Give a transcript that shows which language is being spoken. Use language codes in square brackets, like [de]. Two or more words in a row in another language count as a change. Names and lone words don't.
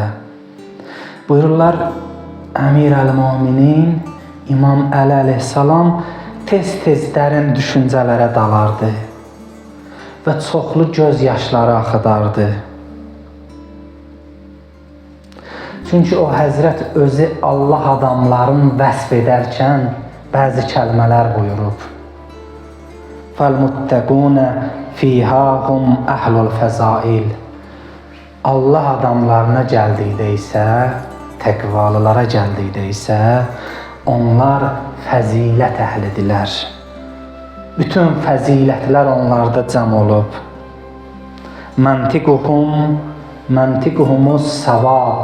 [az] Buyururlar, Əmir əl-Müminin İmam Əli əleyhissalam tez-tez dərin düşüncələrə dalardı və çoxlu göz yaşları axıdardı. Çünki o Həzrət özü Allah adamların vəsf edərkən bəzi kəlmələr buyurub. [ar] فَالْمُتَّقُونَ فِيهَا هُمْ أَهْلُ الْفَزَائِلِ [az] Allah adamlarına gəldikdə isə, təqvalılara gəldikdə isə, onlar fəzilət əhlidirlər. Bütün fəzilətlər onlarda cəm olub. [ar] منطقهم الصواب.